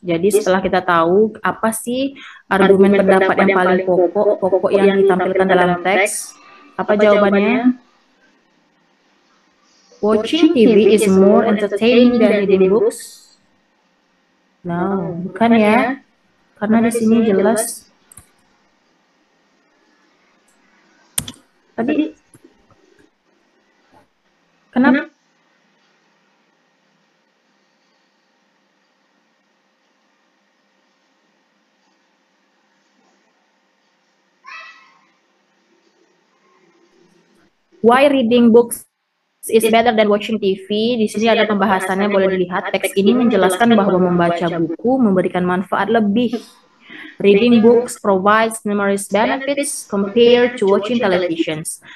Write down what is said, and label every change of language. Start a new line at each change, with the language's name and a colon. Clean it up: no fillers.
Indonesian: Jadi setelah kita tahu apa sih argumen pendapat yang paling pokok yang ditampilkan dalam teks, apa jawabannya?
English: Watching TV is more entertaining than reading books.
Indonesian: No, bukan ya. Karena di sini jelas. Tadi kenapa?
English: Why reading books is better than watching TV?
Indonesian: Di sini ada pembahasannya, boleh dilihat. Teks ini menjelaskan bahwa membaca buku memberikan manfaat lebih.
English: Reading books provides numerous benefits compared to watching televisions.